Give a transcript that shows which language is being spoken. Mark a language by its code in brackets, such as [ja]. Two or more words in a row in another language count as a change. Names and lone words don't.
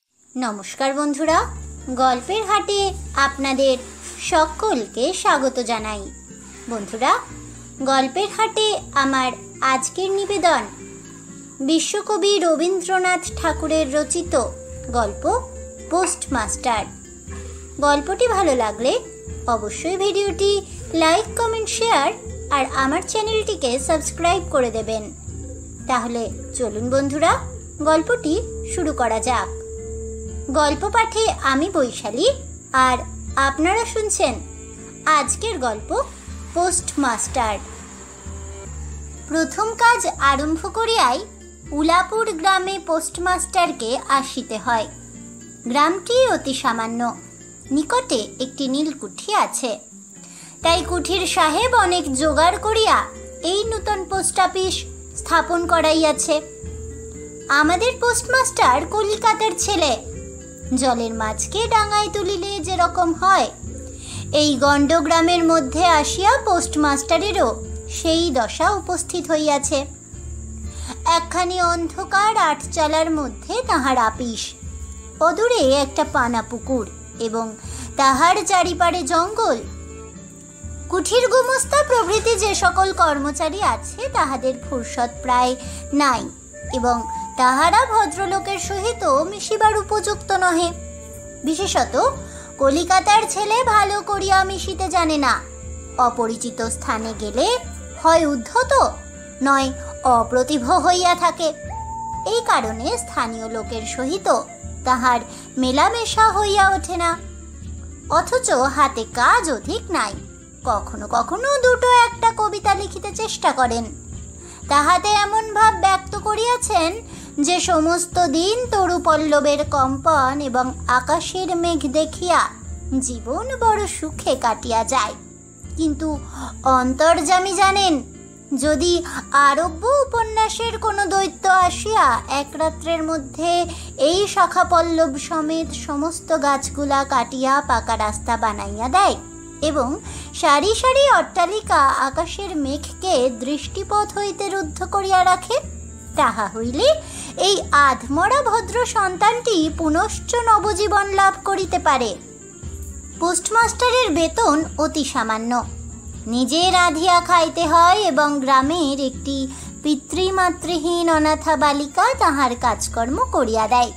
[bn] নমস্কার বন্ধুরা গল্পের হাটে আপনাদের সকলকে স্বাগত জানাই। বন্ধুরা গল্পের হাটে আমার আজকের নিবেদন বিশ্বকবি রবীন্দ্রনাথ ঠাকুরের রচিত গল্প পোস্টমাস্টার। গল্পটি ভালো লাগলে অবশ্যই ভিডিওটি [en] like comment share [bn] আর আমার চ্যানেলটিকে সাবস্ক্রাইব করে দেবেন। তাহলে চলুন বন্ধুরা গল্পটি শুরু করা যাক। গল্প পাঠে আমি বৈশালী আর আপনারা শুনছেন আজকের গল্প পোস্টমাস্টার। প্রথম কাজ আরম্ভ করিয়াই উলাপুর গ্রামে পোস্টমাস্টারকে আসিতে হয়। গ্রামটি অতি সামান্য, নিকটে একটি নীলকুঠি আছে। তাই কুঠির সাহেব অনেক জোগাড় করিয়া এই নূতন [en] post office [bn] স্থাপন করাইয়াছে। আমাদের পোস্টমাস্টার কলিকাতার ছেলে। জলের মাছকে ডাঙায় তুলিলে যে রকম হয়, এই গণ্ড গ্রামের মধ্য আসিয়া পোস্টমাস্টারেরও সেই দশা উপস্থিত হইয়াছে। একখানি অন্ধকার আটচালার মধ্য তাহার আপিস। অদূরে একটা পানা পুকুর এবং তাহার চারিপাড়ে জঙ্গল। কুঠির গোমস্তা প্রভৃতি যে সকল কর্মচারী আছে তাহাদের ফুরসত প্রায় নাই এবং তাহারা ভদ্রলোকের সহিত মিশিবার উপযুক্ত নহে। বিশেষত কলিকাতার ছেলে ভালো করিয়া মিশিতে জানে না। অপরিচিত স্থানে গেলে হয় উদ্ধত নয় অপ্রতিভ হইয়া থাকে। এই কারণে স্থানীয় লোকের সহিত তাহার মেলামেশা হইয়া ওঠে না। অথচ হাতে কাজ অধিক নাই। কখনো কখনো দুটো একটা কবিতা লিখিতে চেষ্টা করেন। তাহাতে এমন ভাব ব্যক্ত করিয়াছেন যে সমস্ত দিন তরু পল্লবের কম্পন এবং আকাশের মেঘ দেখিয়া জীবন বড় সুখে কাটিয়া যায়। কিন্তু অন্তর্যামী জানেন যদি আরব্য উপন্যাসের কোনো দৈত্য আসিয়া এক রাত্রের মধ্য এই শাখা পল্লব সমেত সমস্ত গাছগুলা কাটিয়া পাকা রাস্তা বানাইয়া দেয় এবং সারি সারি অট্টালিকা আকাশের মেঘকে দৃষ্টিপথ হইতে রুদ্ধ করিয়া রাখে, তাহা হইলে এই আধমরা ভদ্র সন্তানটি পুনশ্চ নবজীবন লাভ করিতে পারে। পোস্টমাস্টারের বেতন অতি সামান্য। নিজে রাঁধিয়া খাইতে হয় এবং গ্রামের একটি পিতৃমাতৃহীন অনাথা বালিকা তাহার কাজকর্ম করিয়া দেয়।